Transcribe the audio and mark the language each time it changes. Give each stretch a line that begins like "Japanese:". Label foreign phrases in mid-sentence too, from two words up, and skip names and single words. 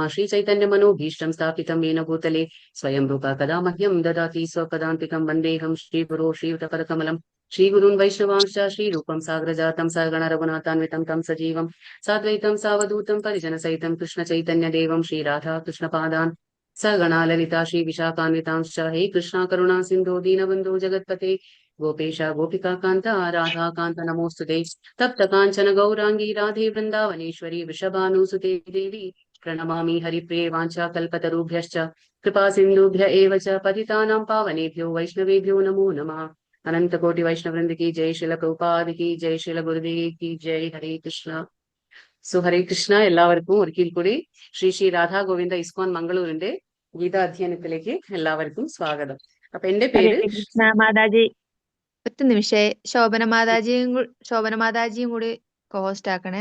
Sanskrit: ശ്രീ ചൈതന്യ മനോഭീഷ്ടം സ്ഥാപിതം येन ഭൂതലേ സ്വയം രൂപ കഥാ മഹ്യം ദദാതി സ്വപദാന്തികം വന്ദേഹം ശ്രീഗുരോ ശ്രീയുതപദകമലം ശ്രീഗുരുन् വൈഷ്ണവാംശ്ച ശ്രീരൂപം സാഗ്രജാതം സഗണ രഘുനാഥാന്വിതം തം സജീവം സാദ്വൈതം സാവധൂതം പരിജനസഹിതം കൃഷ്ണ ചൈതന്യദേവം ശ്രീരാധാ കൃഷ്ണപാദാൻ സഗണാ ലളിതാ ശ്രീ വിശാഖാന്വിതാംശ്ച. ഹേ കൃഷ്ണ കരുണാ സിന്ധോ ദീനബന്ധോ ജഗത്പതേ ഗോപേശ ഗോപികാ കാന്ത രാധാ കാന്ത നമോസ്തുതേ. തപ്ത കാഞ്ചന ഗൗരാംഗീ രാധേ വൃന്ദാവനേശ്വരി വൃഷഭാനുസുതേ ദേവി പ്രണമാമി ഹരിപ്രിയേ. വാഞ്ചാകൽപതരുഭ്യശ്ച कृपा सिंधुभ्य एव च पतितानां पावनेभ्यो वैष्णवेभ्यो नमो नमः.
Hindi: अनंत कोटि वैष्णव वृंद की जय. श्रील प्रभुपाद की जय. श्रील गुरुदेव की जय. हरे कृष्ण.
Sanskrit: ഹരേ കൃഷ്ണ.
Malayalam: എല്ലാവർക്കും ഒരിക്കൽ കൂടി ശ്രീ ശ്രീ രാധാ ഗോവിന്ദ ഇസ്കോൺ മംഗളൂരിന്റെ ഗീതാ അധ്യയനത്തിലേക്ക് എല്ലാവർക്കും സ്വാഗതം. അപ്പൊ എന്റെ ഹരേ പേര് കൃഷ്ണ മാതാജി. ഒറ്റ നിമിഷേ. ശോഭന മാതാജിയും കൂടി കോഹോസ്റ്റ് ആക്കണേ.